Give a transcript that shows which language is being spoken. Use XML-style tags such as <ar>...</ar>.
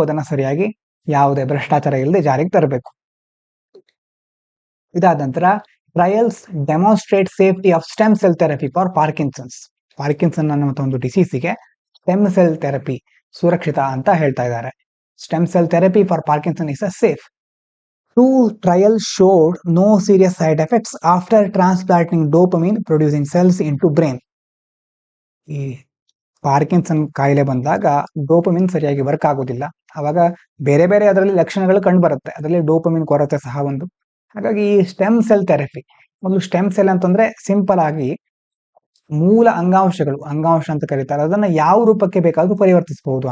<kn>ಅದನ್ನ ಸರಿಯಾಗಿ ಯಾವುದೇ ಭ್ರಷ್ಟಾಚಾರ ಇಲ್ಲದೆ ಜಾರಿಗೆ ತರಬೇಕು. ಇದಾದ ನಂತರ</kn> <en>trials demonstrate safety of stem cell therapy for Parkinson</en> <kn>ಅನ್ನುವಂಥ ಒಂದು ಡಿಸೀಸಿಗೆ ಸ್ಟೆಮ್ ಸೆಲ್ ಥೆರಪಿ ಸುರಕ್ಷಿತ ಅಂತ ಹೇಳ್ತಾ ಇದ್ದಾರೆ.</kn> <en>Stem cell therapy for Parkinson is a safe. 2 trials showed no serious side effects after transplanting dopamine producing cells into brain.</en> <kn>ಈ Parkinson ಕಾಯಿಲೆ ಬಂದಾಗ dopamine ಸರಿಯಾಗಿ ವರ್ಕ್ ಆಗೋದಿಲ್ಲ. ಅವಾಗ ಬೇರೆ ಬೇರೆ ಅದರಲ್ಲಿ ಲಕ್ಷಣಗಳು ಕಂಡು ಬರುತ್ತೆ. ಅದರಲ್ಲಿ ಡೋಪಮಿನ್ ಕೊರತೆ ಸಹ ಒಂದು. ಹಾಗಾಗಿ ಈ ಸ್ಟೆಮ್ ಸೆಲ್ ಥೆರಪಿ, ಒಂದು ಸ್ಟೆಮ್ ಸೆಲ್ ಅಂತಂದ್ರೆ ಸಿಂಪಲ್ ಆಗಿ ಮೂಲ ಅಂಗಾಂಶ ಅಂತ ಕರೀತಾರೆ, ಅದನ್ನ ಯಾವ ರೂಪಕ್ಕೆ ಬೇಕಾದ್ರೂ ಪರಿವರ್ತಿಸಬಹುದು.</kn>